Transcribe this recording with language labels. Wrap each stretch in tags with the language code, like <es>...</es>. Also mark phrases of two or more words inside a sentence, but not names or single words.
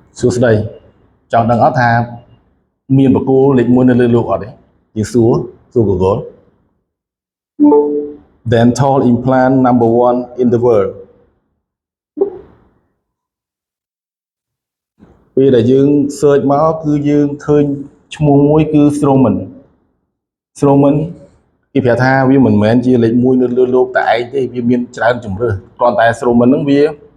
<km>សួស្តីចង់ដឹងអត់ថាមានបកគោលេខ1នៅលើលោកអត់ទេយើងសួរ Google</km> <en>dental implant number 1 in the world</en> <km>ពេលដែលយើង search មកគឺយើងឃើញឈ្មោះមួយគឺ Straumann គេប្រាប់ថាវាមិនមែនជាលេខ1នៅលើលោកតែឯងទេវាមានច្រើនជម្រើសគ្រាន់តែ Straumann ហ្នឹងវា</km>